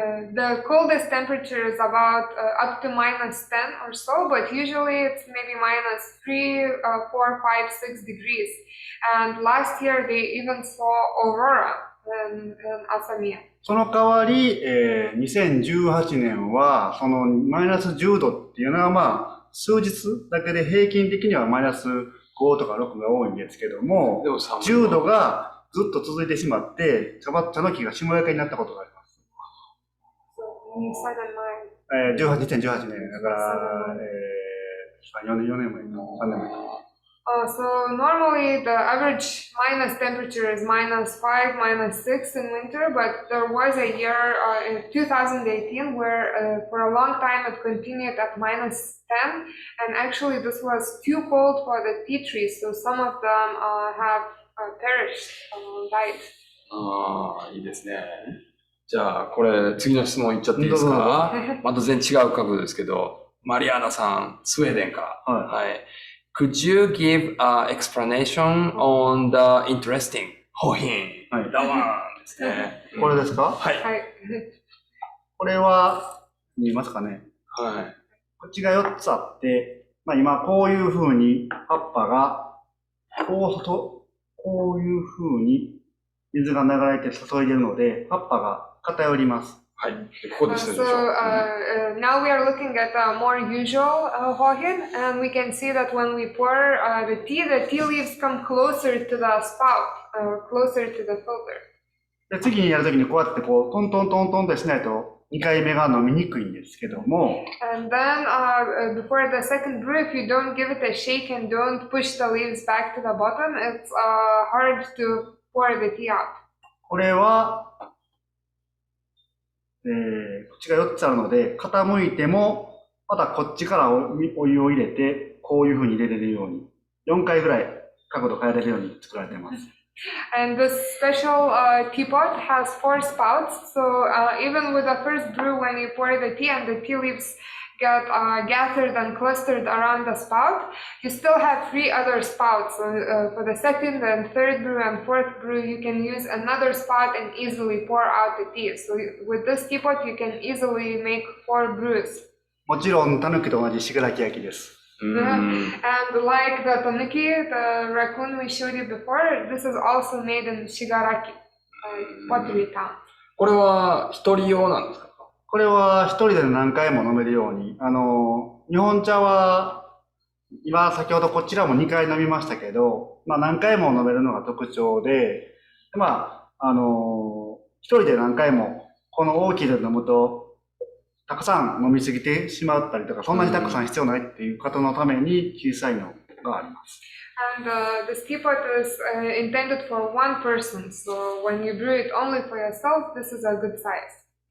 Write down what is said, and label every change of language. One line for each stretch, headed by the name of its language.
English: So the coldest temperature is about up to minus 10 or so, but usually it's maybe minus 3, 4, 5, 6 degrees. And last year they even saw aurora in Asamiya.
Japanese: その代わり、2018年は、そのマイナス10度っていうのはまあ、数日だけで平均的にはマイナス5とか6が多いんですけども、10度がずっと続いてしまって、茶の木が霜焼けになったことがあります。 2018年、だから、4年前か、3年前か。
English: So normally the average minus temperature is minus 5, minus 6 in winter, but there was a year in 2018 where for a long time it continued at minus 10, and actually this was too cold for the tea trees, so some of them have perished, died.
Japanese: いいですね。じゃあ、これ次の質問いっちゃっていいですか？また全然違う角度ですけど、マリアーナさん、スウェーデンから。はい。
English: Could you give an explanation on the interesting ホヒン、
Japanese: ラワンですね。これですか？はい。これは、見えますかね？はい。こっちが4つあって、まあ今こういう風に葉っぱが、こういう風に水が流れて注いでるので、葉っぱが偏ります。はい。ここでしたでしょ。
English: So now we are looking at a more usual hohin, and we can see that when we pour the tea leaves come closer to the spout, closer to the filter.
Japanese: で次にやるときにこうやってこうトントントントンとしないと2回目が飲みにくいんですけども。
English: And then before the second brew, if you don't give it a shake and don't push the leaves back to the bottom, it's hard to pour the tea out.
Japanese: これはこっちが4つあるので、傾いても、またこっちからお湯を入れて、こういう風に入れれるように、4回ぐらい角度変えれるように作られています。
English: And this special teapot has 4 spouts, so even with the first brew, when you pour the tea and the tea leaves get gathered and clustered around the spout, you still have 3 other spouts. So for the second and third brew and fourth brew, you can use another spout and easily pour out the tea. So with this teapot, you can easily make 4 brews.
Japanese: もちろん、タヌキと同じ信楽焼きです。
English: And like the tanuki, the raccoon we showed you before, this is also made in Shigaraki, pottery town.
Japanese: これは一人用なんですか？これは一人で何回も飲めるように、日本茶は、今先ほどこちらも2回飲みましたけど、まあ何回も飲めるのが特徴で、まあ、一人で何回もこの大きいで飲むと、たくさん飲みすぎてしまったりとか、そんなにたくさん必要ないっていう方のために小さいのがあります。
English: And this teapot is intended for one person, so when you brew it only for yourself, this is a good size.